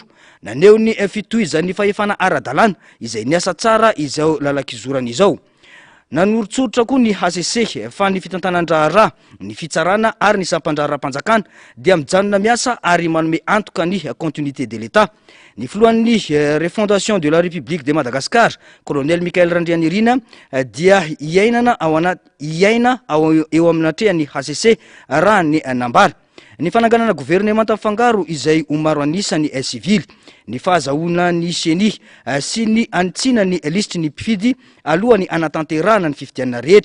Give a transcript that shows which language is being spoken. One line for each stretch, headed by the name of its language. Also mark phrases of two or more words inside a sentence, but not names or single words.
Malagasy: Naneo ny fitohizan'ny fahefana ara-dalàna izay niasa tsara izao lalakizorana izao. Nanoro-tsoritra koa ny HCC fa ny fitantanan-draharaha, ny fitsarana ary ny sampan-draharaha-panjakana dia mijanona miasa ary manome antoka ny
French: continuité de l'État.
Malagasy: Ny filohan'ny
French: refondation de la République de Madagascar,
Malagasy: colonel Mikael Randrianirina dia iaina eo amin'ny hatrehan'ny HCC raha ny nambara. Ny fananganana gouvernemanta fangaro izay maro anisany civil, ny fahazahoana ny seni sy ny anitsina ny lisitry ny mpifidy alohany anatanterahana ny fifidianana rehetra.